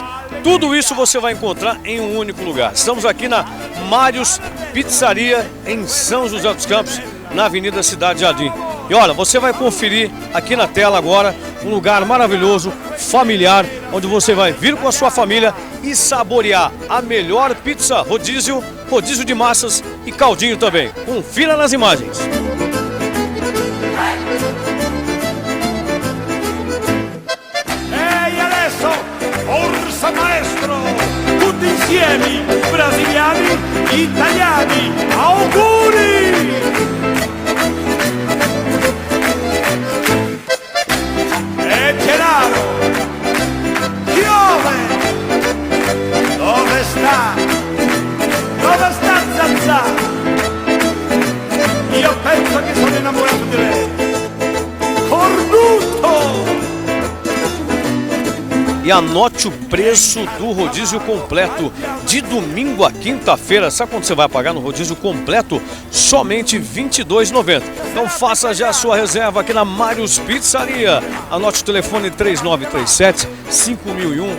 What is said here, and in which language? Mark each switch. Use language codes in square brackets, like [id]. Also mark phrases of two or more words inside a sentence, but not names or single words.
[pt] Tudo isso você vai encontrar em um único lugar. Estamos aqui na Mários Pizzaria, em São José dos Campos, na Avenida Cidade Jardim. E olha, você vai conferir aqui na tela agora um lugar maravilhoso, familiar, onde você vai vir com a sua família e saborear a melhor pizza rodízio de massas e caldinho também. Confira nas imagens. [it] Forza maestro, tutti insieme, brasiliani, italiani, auguri! E Gennaro, piove! Dove sta? Dove sta Zazà? Io penso che sono innamorato di lei. Cornuto! [pt] E anote o preço do rodízio completo de domingo a quinta-feira. Sabe quanto você vai pagar no rodízio completo? Somente R$ 22,90. Então faça já a sua reserva aqui na Mários Pizzaria. Anote o telefone 3937-5001.